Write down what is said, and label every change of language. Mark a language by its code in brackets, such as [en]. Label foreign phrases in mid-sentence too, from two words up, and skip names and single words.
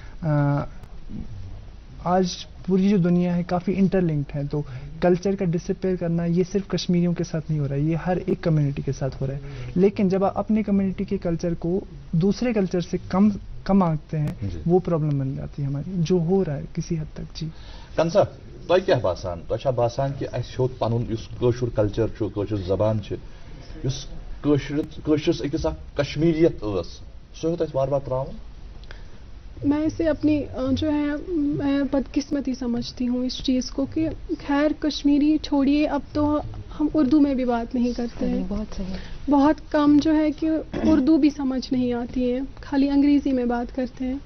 [ur] آج پوری جو دنیا ہے کافی [en] inter linked [ur] ہے، تو کلچر کا ڈسپیئر کرنا یہ صرف کشمیریوں کے ساتھ نہیں ہو رہا ہے، یہ ہر ایک کمیونٹی کے ساتھ ہو رہا ہے. لیکن جب آپ اپنے کمیونٹی کے کلچر کو دوسرے کلچر سے کم آنکتے ہیں، وہ پرابلم بن جاتی ہے ہماری، جو ہو رہا ہے کسی حد تک. جی [ks] کنسا تۄہہِ کیٛاہ باسان، تۄہہِ چھا باسان کہ اَسہِ ہیوٚت پنُن یُس کٲشُر کلچر چھُ، کٲشُر زبان چھِ، یُس کٲشرِس أکِس اکھ کشمیریت ٲس، سُہ ہیوٚت اَسہِ وارٕ وارٕ ترٛاوُن؟ [ur] میں اسے اپنی جو ہے میں بدقسمتی سمجھتی ہوں اس چیز کو کہ خیر کشمیری چھوڑیے، اب تو ہم اردو میں بھی بات نہیں کرتے ہیں. بہت کم جو ہے کہ اردو بھی سمجھ نہیں آتی ہے، خالی انگریزی میں بات کرتے ہیں.